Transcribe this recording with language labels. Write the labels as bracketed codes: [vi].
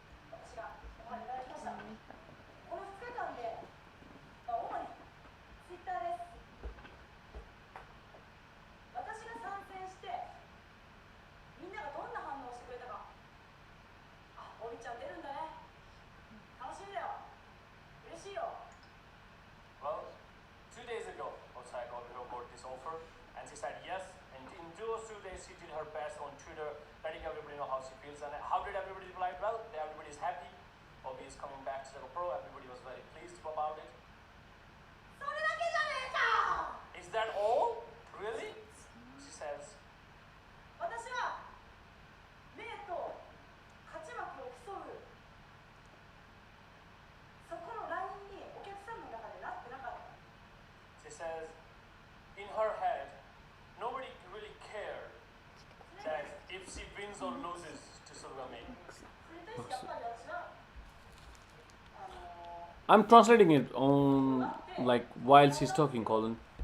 [ja] 私がオファーいただきました。この2日間で主にツイッターです。私が参戦してみんながどんな反応をしてくれたか。あ、おりちゃん出るんだね。楽しみだよ。嬉しいよ。 [en] Well, 2 days ago, Osaka got this offer, and she said yes. And in those 2 days, she did her best on Twitter, letting everybody know how she feels. And how did everybody reply? Well, everybody is happy. Obi is coming back to ChocoPro. Everybody was very pleased about it. [ja] それだけじゃねえか。 [en] Is that all? Really? She says. [ja] 私はメイと勝ち負けを競うそこのラインにお客さんの中でなってなかった。 [en] She says, in her head, nobody really cared that if she wins or loses to Suurga Mei. [ja] それに対してやっぱり私は [en] I'm translating it on like while she's talking, Colin.